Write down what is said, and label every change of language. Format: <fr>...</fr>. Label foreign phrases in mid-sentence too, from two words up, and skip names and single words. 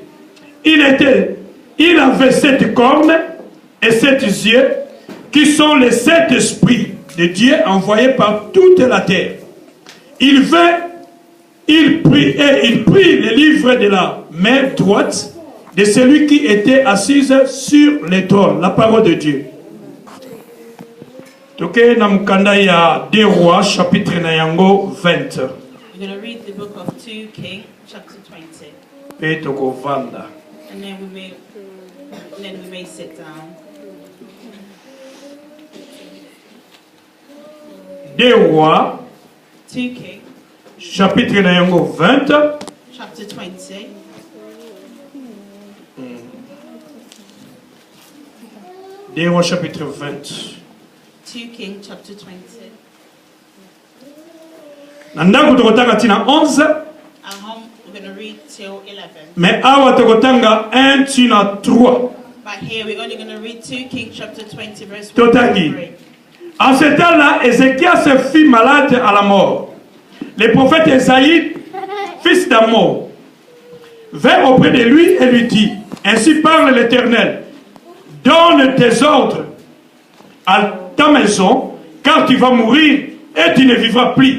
<fr>Il avait 7 cornes et 7 yeux, qui sont les 7 esprits de Dieu envoyés par toute la terre. Il prit le livre de la main droite de celui qui était assis sur le trône, la parole de Dieu.</fr> <ln>Toke na mukanda ya 2 Rois chapitre na yango 20.</ln> <en>We're going to read the book of 2 Kings chapter 20.</en> <ln>Pe toko vanda.</ln> <en>And then we may sit down.</en> <fr>2 Rois</fr> <en>2 Kings</en> <ln>chapitre na yango 20.</ln> <en>chapter 20.</en> <fr>Deux Rois chapitre 20.</fr> <en>2 Kings chapter 20.</en> <ln>Nandangu tokotanga tina 11.</ln> <en>At home we're going to read till 11.</en> <ln>Mais awa tokotanga 1 tina 3.</ln> <en>But here we're only going to read 2 Kings chapter 20 verse 1</en> <ln>Totangi.</ln> <en>to 3.</en> <fr>En ce temps-là, Ézéchias se fit malade à la mort. Le prophète Esaïe, fils d'Amos, vint auprès de lui et lui dit, ainsi parle l'Éternel, donne tes ordres à ta maison, car tu vas mourir et tu ne vivras plus.</fr>